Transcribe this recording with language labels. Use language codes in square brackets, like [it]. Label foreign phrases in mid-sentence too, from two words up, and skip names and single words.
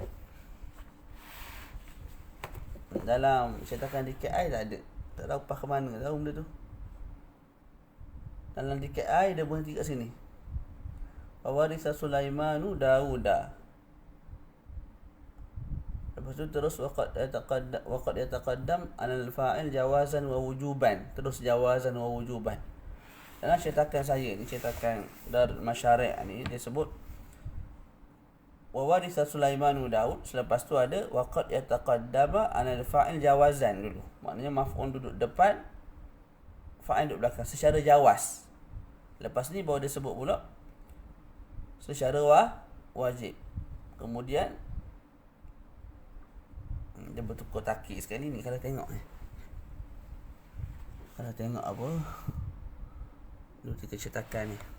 [ms] Dalam cetakan DKI tak ada. Tak tahu pas ke mana tahu benda tu. Dalam DKI dia berhenti kat sini. [ar] وورث سليمان داود. [ms] Lepas tu terus [ar] وقد يتقدم على الفاعل جوازا ووجوبا. Terus جوازا ووجوبا. [ms] Dalam cetakan saya ni, cetakan Darul Masyari' ni, dia sebut [ar] وورث سليمان داود. [ms] Selepas tu ada [ar] وقد يتقدم على الفاعل جوازا dulu. [ms] Maknanya maf'ul duduk depan, fa'il duduk belakang secara jawaz. Lepas ni baru dia sebut pula secara wajib. Kemudian dia bertukar takik sekali ni kalau tengok Kalau tengok apa dulu kita cetakan ni.